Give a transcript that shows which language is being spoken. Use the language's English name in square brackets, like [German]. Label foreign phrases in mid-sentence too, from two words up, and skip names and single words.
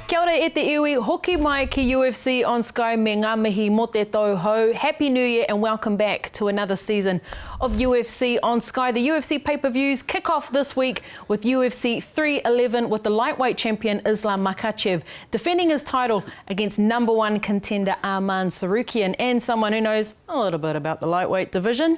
[Māori] Tara e te iwi, hoki mai ki UFC on Sky me ngā mihi mo te tau hou. [English] Happy New Year and welcome back to another season of UFC on Sky. The UFC pay-per-views kick off this week with UFC 311 with the lightweight champion Islam Makhachev defending his title against #1 contender Arman Tsarukyan and someone who knows a little bit about the lightweight division.